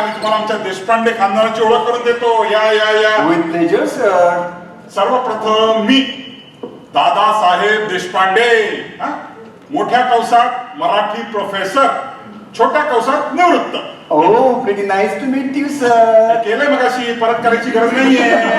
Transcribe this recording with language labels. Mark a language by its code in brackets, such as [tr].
[mr] मी तुम्हाला आमच्या देशपांडे खानदानाची ओळख करून देतो. या. [en] With pleasure sir. [mr] सर्वप्रथम मी दादासाहेब देशपांडे, हा? मोठ्या कौसात मराठी प्रोफेसर, छोट्या कौसात निवृत्त. [en] Oh pretty nice to meet you sir. [mr] केलंय मगाशी, परत करायची गरज नाहीये.